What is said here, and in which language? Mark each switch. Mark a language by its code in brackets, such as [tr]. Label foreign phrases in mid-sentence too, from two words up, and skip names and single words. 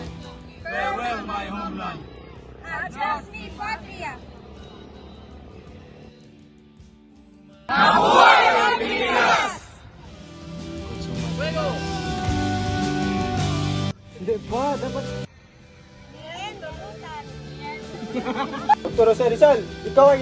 [en] Farewell my homeland. [es] adios mi patria. [tl] Hindi ba? Dapat... Nien, dulutan, nien. Dr. Jose Rizal, ikaw ay